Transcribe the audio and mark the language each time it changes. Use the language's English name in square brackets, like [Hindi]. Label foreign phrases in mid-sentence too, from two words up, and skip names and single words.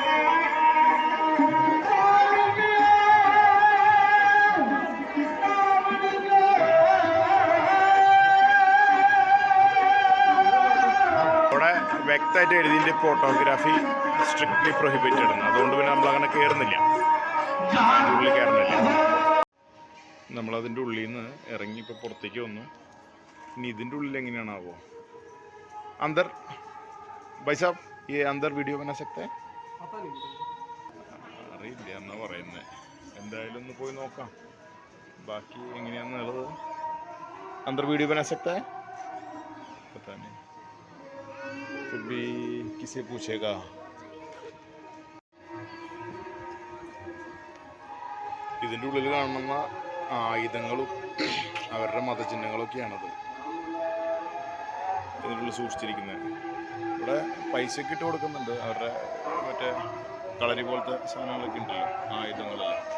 [Malayalam] അവിടെ വ്യക്തമായിട്ട് എഴുതിയിട്ട് [English] photography strictly prohibited [Malayalam] ആണ്. അതുകൊണ്ട് പിന്നെ നമ്മളങ്ങനെ കയറുന്നില്ല, അതിൻ്റെ ഉള്ളിൽ കയറുന്നില്ല. നമ്മളതിൻ്റെ ഉള്ളിൽ നിന്ന് ഇറങ്ങി ഇപ്പോൾ പുറത്തേക്ക് വന്നു. ഇനി ഇതിൻ്റെ ഉള്ളിൽ എങ്ങനെയാണാവോ. [Hindi] अंदर भाई साहब ये अंदर वीडियो बना सकते हैं? [Malayalam] അറിയില്ല എന്നാ പറയുന്നത്. എന്തായാലും ഒന്ന് പോയി നോക്കാം ബാക്കി എങ്ങനെയാണെന്നുള്ളത്. [Hindi] अंदर वीडियो बना सकता है? पता नहीं, फिर भी किसे पूछेगा. [Malayalam] ഇതിൻ്റെ ഉള്ളിൽ കാണുന്ന ആയുധങ്ങളും അവരുടെ മതചിഹ്നങ്ങളൊക്കെയാണത് ഇതിൻ്റെ ഉള്ളിൽ സൂക്ഷിച്ചിരിക്കുന്നത്. ഇവിടെ പൈസയൊക്കെ ഇട്ട് കൊടുക്കുന്നുണ്ട്. അവരുടെ മറ്റേ കളരി പോലത്തെ സാധനങ്ങളൊക്കെ ഉണ്ടല്ലോ, ആയുധങ്ങളെല്ലാം.